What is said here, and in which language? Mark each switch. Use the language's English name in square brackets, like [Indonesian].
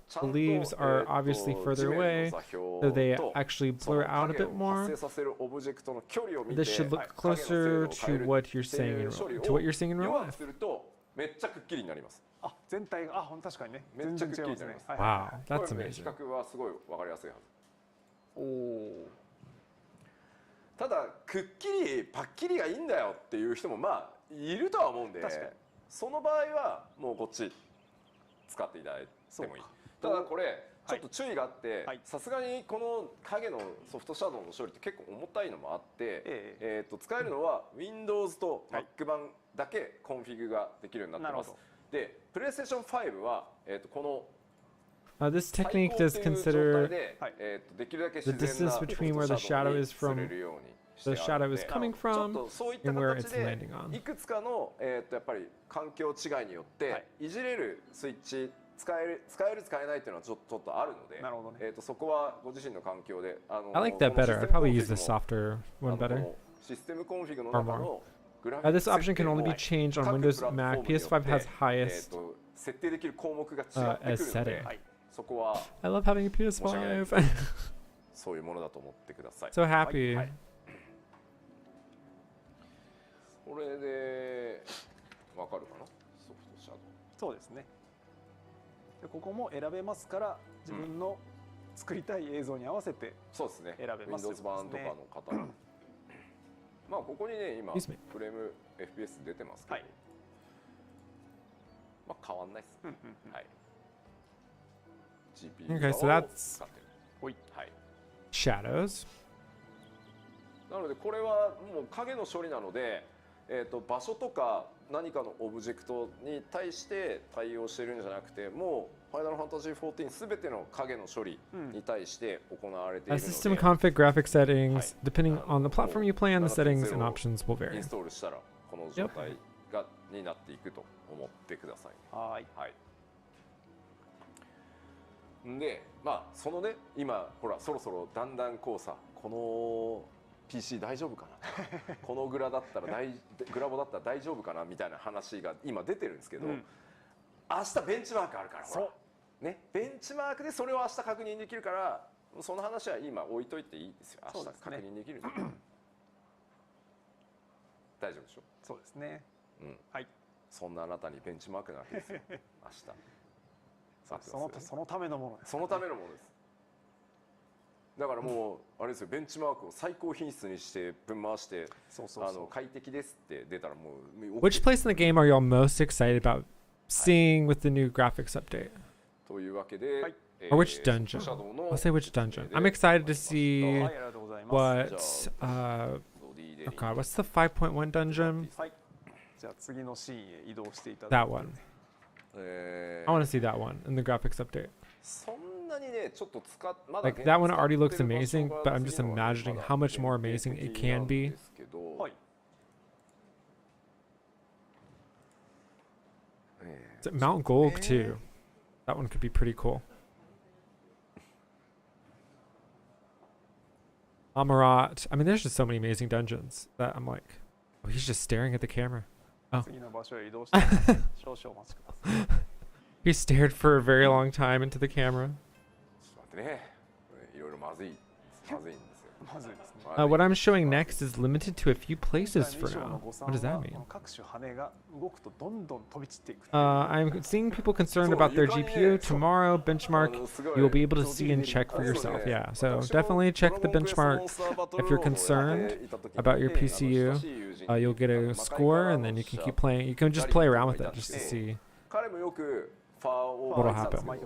[English] The leaves are obviously further away, so they actually blur out a bit more. This should look closer to what you're seeing in real life. [Japanese] めっちゃくっきりになります。全体が確かにね。めっちゃくっきりになります。 [English] Wow, that's amazing. [Japanese] 比較はすごいわかりやすいはず。ただくっきりパッキリがいいんだよっていう人もまあいるとは思うんで、その場合はもうこっち使っていただいてもいい。ただこれちょっと注意があって、さすがにこの影のソフトシャドウの処理って結構重たいのもあって、使えるのは Windows と Mac 版だけコンフィグができるようになってます。で、PlayStation 5はこの [English] this technique does consider the distance between where the shadow is from, the shadow is coming from, and where it's landing on. [Japanese] いくつかのやっぱり環境違いによっていじれるスイッチ使える使えないっていうのはちょっとあるので、そこはご自身の環境で [English] I like that better. I probably use the softer one better. [Japanese] システムコンフィグの中の [English] this option can only be changed on Windows, Mac. PS5 has highest [Japanese] 設定できる項目が違ってくるので、そこは [English] I love having a PS5. [Japanese] そういうものだと思ってください。 [English] So happy. [Japanese] これでわかるかな？ソフトシャドウ。そうですね。でここも選べますから自分の作りたい映像に合わせて選べます。 Windows 版とかの方はまあここにね今フレーム FPS 出てますけど、まあ変わんないです。はい。 [English] Okay, so that's shadows. [Japanese] なのでこれはもう影の処理なので、場所とか何かのオブジェクトに対して対応してるんじゃなくて、もうファイナルファンタジー14すべての影の処理に対して行われているので、 [English] system config graphic settings, depending on the platform you play on, the settings and options will vary. [Japanese] インストールしたらこの状態になっていくと思ってください。はい。で、まあそのね今ほらそろそろだんだんこうさこのPC 大丈夫かなこのグラボだったら大丈夫かなみたいな話が今出てるんですけど、明日ベンチマークあるからほらね、ベンチマークでそれを明日確認できるからその話は今置いといていいですよ。明日確認できるの大丈夫でしょ。そうですね。はい。そんなあなたにベンチマークなわけですよ明日。そのためのものです。そのためのものです。だからもうあれですよ、ベンチマークを最高品質にしてぶん回して快適ですって出たらもう。 [English] Which place in the game are y'all most excited about seeing with the new graphics update? [Japanese] というわけで、 [English] Or which dungeon? I'll say which dungeon. I'm excited to see what oh god, what's the 5.1 dungeon? [Japanese] はい。じゃあ次のシーンへ移動していただいて。 [English] That one. I want to see that one in the graphics update. [Japanese] そんなにね、ちょっと [English] Like that one already looks amazing, but I'm just imagining how much more amazing it can be. [Japanese] はい。 [English] Is it Mount Gold too? That one could be pretty cool. Amarat. I mean, there's just so many amazing dungeons that I'm like, oh, he's just staring at the camera. Oh. [Japanese] 次の場所へ移動して少々お待ちください。 [English] He stared for a very long time into the camera. [Japanese] ちょっと待ってね、いろいろまずいんですよ。まずいですね。 [English] What I'm showing next is limited to a few places for now. What does that mean? [Japanese] 各種羽が動くとどんどん飛び散っていく。 [English] I'm seeing people concerned about their GPU. Tomorrow, benchmark, you'll be able to see and check for yourself. Yeah, so definitely check the benchmarks. If you're concerned about your PCU, you'll get a score and then you can keep playing. You can just play around with it just to see what'll happen.